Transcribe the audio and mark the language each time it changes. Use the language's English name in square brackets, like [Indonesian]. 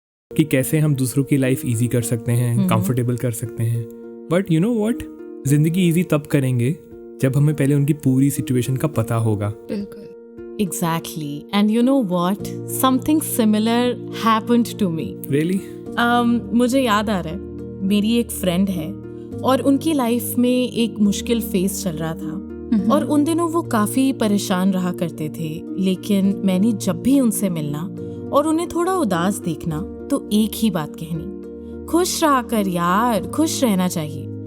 [Hindi] कि कैसे हम दूसरों की लाइफ इजी कर सकते हैं, कंफर्टेबल कर सकते हैं। [English] but you know what, [Hindi] जिंदगी इजी तब करेंगे जब हमें पहले उनकी पूरी सिचुएशन का पता होगा। बिल्कुल। [English] Exactly. And you know what? Something similar happened to me. Really? [Hindi] मुझे याद आ रहा है, मेरी एक फ्रेंड है और उनकी लाइफ में एक मुश्किल फेस चल रहा था और उन दिनों वो काफ़ी परेशान रहा करते थे। लेकिन मैंने जब भी उनसे मिलना और उन्हें थोड़ा उदास देखना तो एक ही बात कहनी, खुश रहा कर यार, खुश रहना चाहिए।